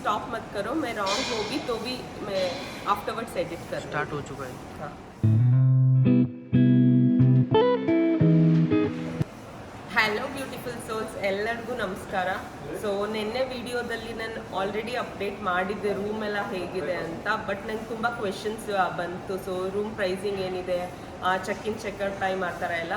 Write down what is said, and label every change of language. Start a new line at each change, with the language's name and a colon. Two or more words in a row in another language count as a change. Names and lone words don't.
Hindi: स्टॉप मत करो, मैं रॉन्ग होगी तो भी मैं
English: afterwards edit
Hindi: कर स्टार्ट हो चुका है। हाँ.
English: hello beautiful souls,
Kannada: ಎಲ್ಲರಿಗೂ ನಮಸ್ಕಾರ. ಸೊ ನಿನ್ನೆ ವಿಡಿಯೋದಲ್ಲಿ ನಾನು
English: already update
Kannada: ಮಾಡಿದ್ದೆ ರೂಮ್ ಎಲ್ಲ ಹೇಗಿದೆ ಅಂತ. ಬಟ್ ನಂಗೆ ತುಂಬ ಕ್ವೆಶನ್ಸ್ ಬಂತು. ಸೊ
English: room pricing
Kannada: ಏನಿದೆ,
English: check in checkout time
Kannada: ಆ ಥರ ಎಲ್ಲ.